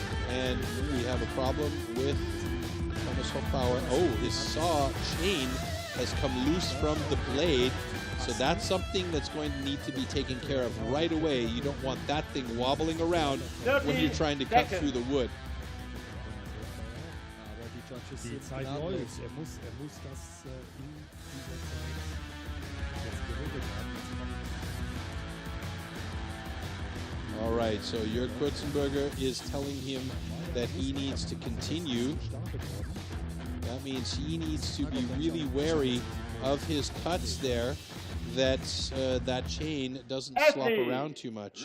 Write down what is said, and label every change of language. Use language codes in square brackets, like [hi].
[en] And we have a problem with Thomas Hochbauer. Oh, his saw chain has come loose from the blade. So that's something that's going to need to be taken care of right away. You don't want that thing wobbling around when you're trying to cut through the wood. [de] Die Zeit läuft. Er muss das in dieser Zeit jetzt geregelt haben. [en] All right, so Jörg Kurzenberger is telling him that he needs to continue. That means he needs to be really wary of his cuts there, that that chain doesn't slop around too much.